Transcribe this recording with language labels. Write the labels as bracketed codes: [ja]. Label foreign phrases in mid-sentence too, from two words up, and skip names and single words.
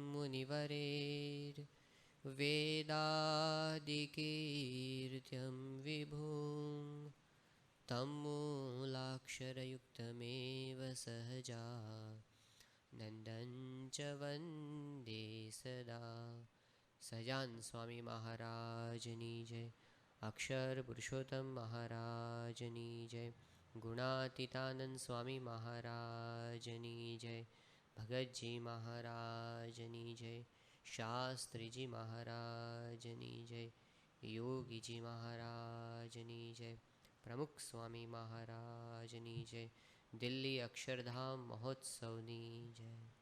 [sa] मुनिवरेर्वेदादिकीर्त्यं विभुं तं मूलाक्षरयुक्तमेव सहजा नंदन च वंदे सदा। [gu] સહજાન સ્વામી મહારાજની જય, અક્ષર પુરુષોત્તમ મહારાજની જય, ગુણાતીતાનંદ સ્વામી મહારાજની જય, ભગતજી મહારાજની જય, શાસ્ત્રીજી મહારાજની જય, યોગીજી મહારાજની જય, પ્રમુખ સ્વામી મહારાજની જય, દિલ્હી અક્ષરધામ મહોત્સવની જય.